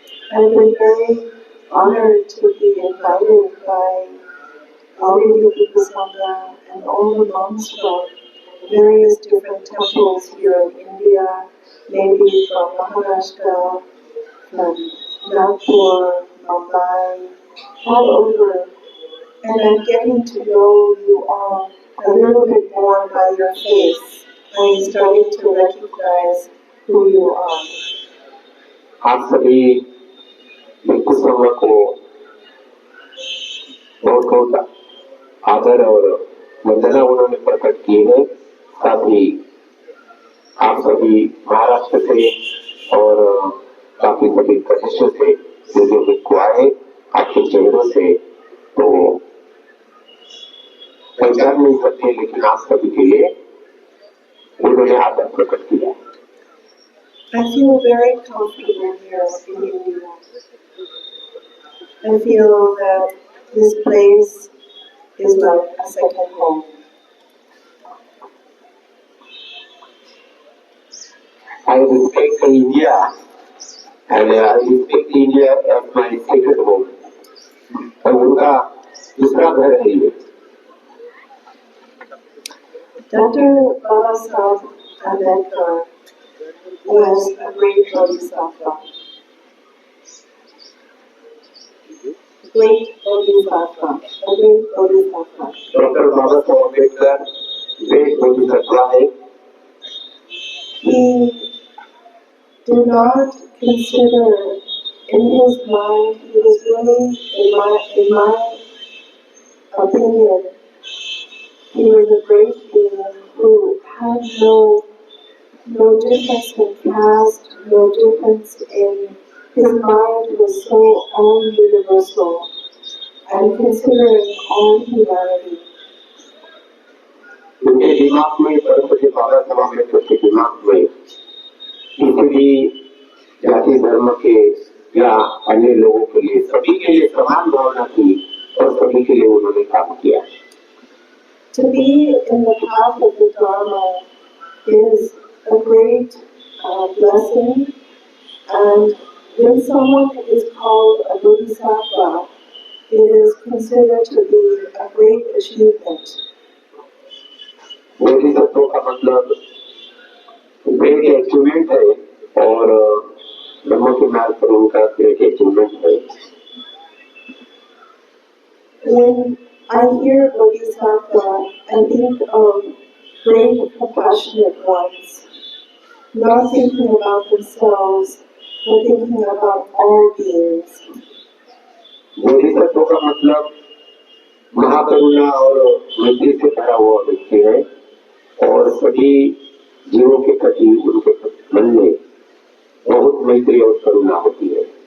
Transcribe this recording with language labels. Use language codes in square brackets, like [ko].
[en] I've been very honored to be invited by all of the people Sangha and all the monks from various different temples here in India, maybe from Maharashtra, from Nagpur, Mumbai, all over. And I'm getting to know you all a little bit more by your face. I'm starting to recognize who you are. [hi] आप सभी भिक्षु संघ को बहुत बहुत आदर और वंदना उन्होंने प्रकट की है। साथ ही आप सभी महाराष्ट्र से और काफी सभी प्रदेशों से जो भिक्षु आए, आपके चेहरों से तो पहचान नहीं सकते, लेकिन आप सभी के लिए उन्होंने आदर प्रकट किया। [en] I feel very comfortable here in India. I feel that this place is like a second home. I respect India and I respect India as my second home. [hi] और उनका दूसरा घर है ये। [en] Dr. Baba Saheb Ambedkar was a great bodhisattva. Great bodhisattva. A great bodhisattva. [hi] Doctor Baba Saheb Ambedkar [en] great bodhisattva [hi] है। [en] He did not consider in his mind, he was really, in my opinion, he was a great being who had no difference in caste, no difference in, his mind was so all universal and considering all humanity. [hi] उनके दिमाग में सर्वपूज्य बाबा साहब अम्बेडकर के दिमाग में किसी भी जाति धर्म के या अन्य लोगों के लिए सभी के लिए समान भावना थी और सभी के लिए उन्होंने काम किया। [en] To be in the path of the Dharma is a great blessing, and when someone is called a bodhisattva, it is considered to be a great achievement. [hi] Bodhisattva का मतलब ग्रेट अचीवमेंट है और ब्रह्म के मार्ग पर उनका ग्रेट अचीवमेंट है। [en] When I hear bodhisattva, I think of great compassionate ones, not thinking about themselves, but thinking about all beings. [hi] Bodhisattva का मतलब महाकरुणा और मैत्री से भरा हुआ व्यक्ति है और सभी जीवों के प्रति उनके मन में बहुत मैत्री और करुणा होती है।